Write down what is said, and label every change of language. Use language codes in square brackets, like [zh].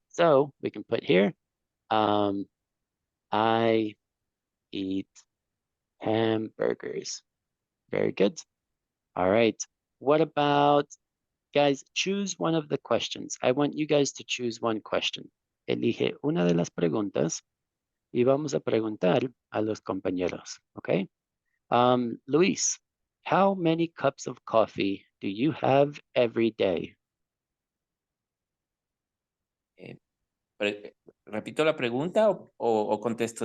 [en] So we can put here, I eat hamburgers. Very good. All right. What about, guys, choose one of the questions. I want you guys to choose one question. [es] Elige una de las preguntas y vamos a preguntar a los compañeros, okay? [en] Luis, how many cups of coffee do you have every day? [es] ¿Repito la pregunta o contesto?